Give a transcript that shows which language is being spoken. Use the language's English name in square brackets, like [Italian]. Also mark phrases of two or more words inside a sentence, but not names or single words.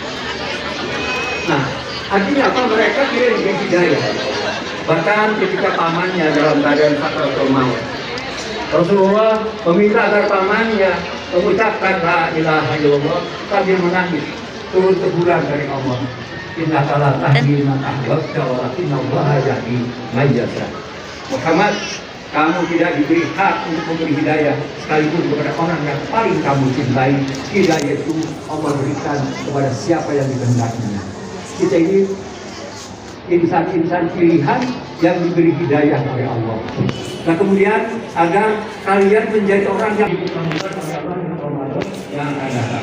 [Indonesian] Nah, artinya apa? Mereka tidak diberi hidayah. Bahkan ketika pamannya dalam keadaan sakaratul maut, Rasulullah meminta agar pamannya mengucapkan [Arabic] لا إله إلا الله [Indonesian] sambil menangis, turun teguran dari Allah. [Arabic] إنك لا تهدي من أحببت ولكن الله يهدي من يشاء. [Indonesian] Muhammad, kamu tidak diberi hak untuk memberi hidayah sekalipun kepada orang yang paling kamu cintai. Hidayah itu Allah berikan kepada siapa yang dikehendakinya. Kita ini insan-insan pilihan yang diberi hidayah oleh Allah. Nah, kemudian agar kalian menjadi orang yang dibutuhkan oleh Allah di Ramadan yang akan datang.